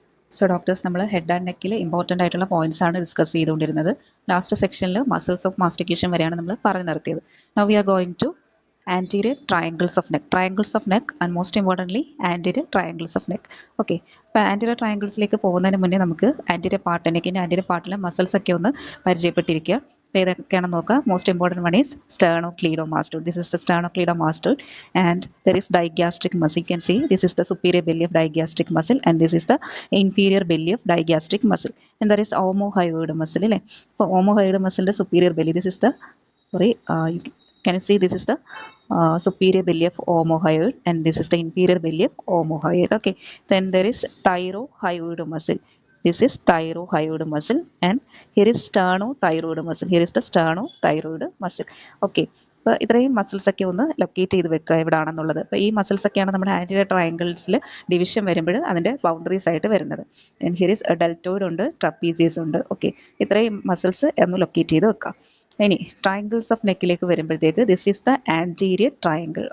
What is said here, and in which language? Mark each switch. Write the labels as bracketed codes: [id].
[ml] So doctors നമ്മൾ head and നെക്കിൽ important ആയിട്ടുള്ള പോയിന്റ്സ് ആണ് ഡിസ്കസ് ചെയ്തുകൊണ്ടിരുന്നത്. ലാസ്റ്റ് സെക്ഷനിൽ മസിൽസ് ഓഫ് മാസ്റ്റിക്കേഷൻ വരെയാണ് നമ്മൾ പറഞ്ഞു നിർത്തിയത്. [en] Now we are going to anterior triangles of neck and most importantly anterior triangles of neck. [ml] Okay, അപ്പോൾ ആൻറ്റീരിയർ ട്രയാങ്കിൾസിലേക്ക് പോകുന്നതിന് മുന്നേ നമുക്ക് ആൻറ്റീരിയർ പാർട്ട് നെക്കിൻ്റെ ആൻറ്റീരിയർ പാർട്ടിലെ മസിൽസ് ഒക്കെ ഒന്ന് പരിചയപ്പെട്ടിരിക്കുക. അപ്പോൾ ഏതൊക്കെയാണെന്ന് നോക്കാം. [en] Most important one is sternocleidomastoid. This is the sternocleidomastoid and there is digastric muscle. You can see this is the superior belly of digastric muscle and this is the inferior belly of digastric muscle. And there is omohyoid muscle അല്ലേ. അപ്പോൾ omohyoid muscle superior belly, this is the can you see this is the superior belly of omohyoid and this is the inferior belly of omohyoid. Okay, then there is thyrohyoid muscle. This is thyrohyoid muscle and here is sternothyroid muscle. Here is the sternothyroid muscle. [ml] Okay, അപ്പോൾ ഇത്രയും muscles ഒക്കെ ഒന്ന് locate ചെയ്ത് വെക്കുക എവിടെയാണെന്നുള്ളത്. അപ്പോൾ ഈ muscles ഒക്കെയാണ് നമ്മുടെ ആൻറ്റീരിയർ ട്രയാങ്കിൾസിൽ ഡിവിഷൻ വരുമ്പോൾ അതിൻ്റെ ബൗണ്ടറീസ് ആയിട്ട് വരുന്നത്. ഹിയർ ഈസ് ഡെൽറ്റോയിഡ് ഉണ്ട്, ട്രപ്പീസിയസ് ഉണ്ട്. ഓക്കെ, ഇത്രയും മസിൽസ് ഒന്ന് ലൊക്കേറ്റ് ചെയ്ത് വെക്കുക. ഇനി ട്രയാങ്കിൾസ് ഓഫ് നെക്കിലേക്ക് വരുമ്പോഴത്തേക്ക് [en] This is the anterior triangle.